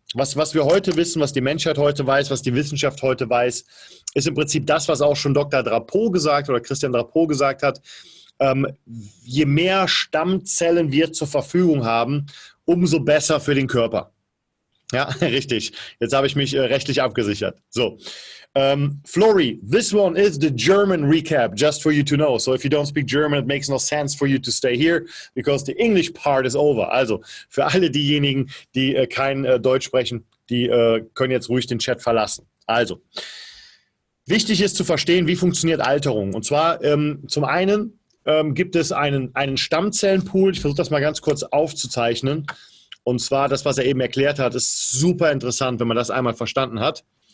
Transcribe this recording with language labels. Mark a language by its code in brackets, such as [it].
[de] Was wir heute wissen, was die Menschheit heute weiß, was die Wissenschaft heute weiß, ist im Prinzip das, was auch schon Dr. Drapeau gesagt oder Christian Drapeau gesagt hat. Je mehr Stammzellen wir zur Verfügung haben, umso besser für den Körper. Ja, richtig. Jetzt habe ich mich rechtlich abgesichert. So. [en] Flori, this one is the German recap, just for you to know. So if you don't speak German, it makes no sense for you to stay here, because the English part is over. [de] Also für alle diejenigen, die kein Deutsch sprechen, die können jetzt ruhig den Chat verlassen. Also, wichtig ist zu verstehen, wie funktioniert Alterung. Und zwar zum einen gibt es einen Stammzellenpool. Ich versuche das mal ganz kurz aufzuzeichnen. Und zwar das, was er eben erklärt hat, ist super interessant, wenn man das einmal verstanden hat.